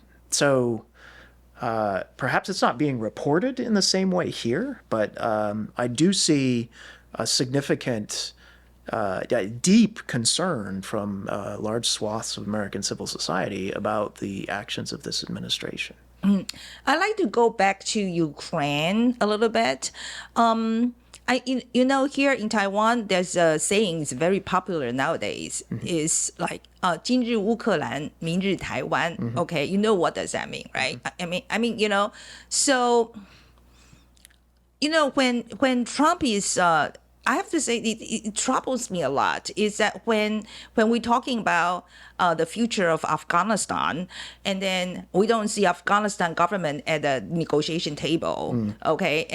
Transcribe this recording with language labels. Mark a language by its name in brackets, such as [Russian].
[English] So perhaps it's not being reported in the same way here, but I do see a significant, deep concern from large swaths of American civil society about the actions of this administration. I'd like to go back to Ukraine a little bit. Here in Taiwan, there's a saying it's very popular nowadays. It's like [Chinese] 今日乌克兰，明日台湾. [English] Okay, you know what does that mean, right? I mean, so when Trump is I have to say it troubles me a lot is that when we're talking about the future of Afghanistan, and then we don't see Afghanistan government at the negotiation table, okay?